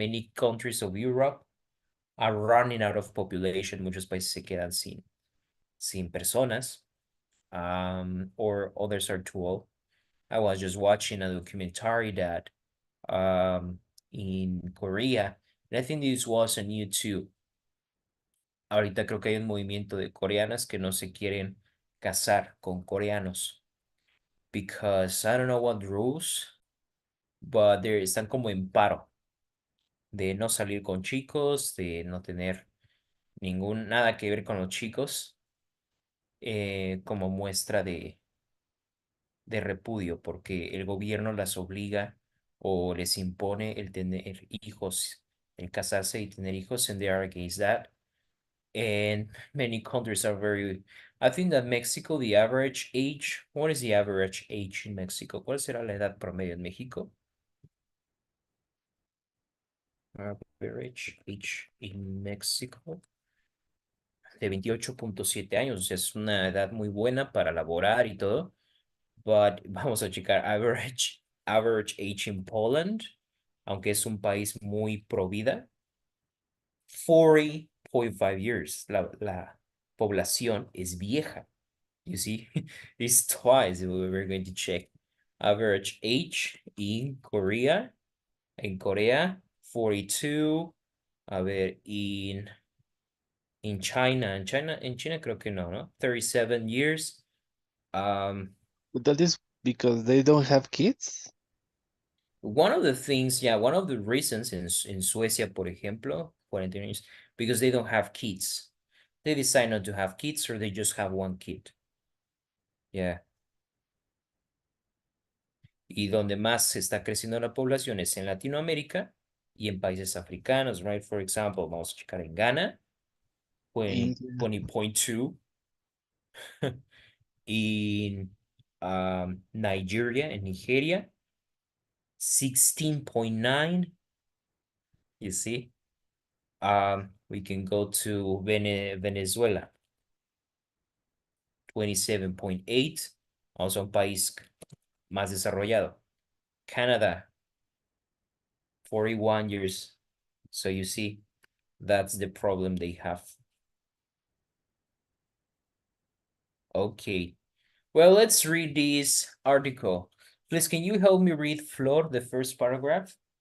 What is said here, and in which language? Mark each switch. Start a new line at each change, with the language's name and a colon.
English: Many countries of Europe are running out of population.
Spanish: Muchos países se quedan sin personas,
English: or others are too old. I was just watching a documentary that in Korea, and I think this was on YouTube.
Spanish: Ahorita creo que hay un movimiento de coreanas que no se quieren casar con coreanos
English: because I don't know what rules,
Spanish: but están como en paro de no salir con chicos, de no tener nada que ver con los chicos, como muestra de repudio, porque el gobierno las obliga o les impone el tener hijos, el casarse y tener hijos,
English: and they are against that. And many countries are very. I think that Mexico, the average age, what is the average age in Mexico?
Spanish: ¿Cuál será la edad promedio en México?
English: Average age in Mexico
Spanish: de 28.7 años, o sea, es una edad muy buena para laborar y todo. but vamos a checar
English: average age in Poland,
Spanish: aunque es un país muy pro vida, 40.5 years. La población es vieja.
English: You see, it's twice. We're going to check average age in Korea.
Spanish: En Corea, 42. A ver,
English: in China,
Spanish: en China creo que no, ¿no?
English: 37 years. That is because they don't have kids. One of the things, yeah, one of the reasons in Suecia,
Spanish: por ejemplo,
English: 41 years, because they don't have kids. They decide not to have kids or they just have one kid. Yeah.
Spanish: Y donde más se está creciendo la población es en Latinoamérica y en países africanos, right?
English: For example,
Spanish: vamos a checar en Ghana,
English: India. 20.2. In Nigeria,
Spanish: en Nigeria,
English: 16.9. You see? We can go to Venezuela, 27.8.
Spanish: Also un país más desarrollado.
English: Canada, 41 years. So you see, that's the problem they have. Okay. Well, let's read this article. Please, can you help me read, Flor, the first paragraph?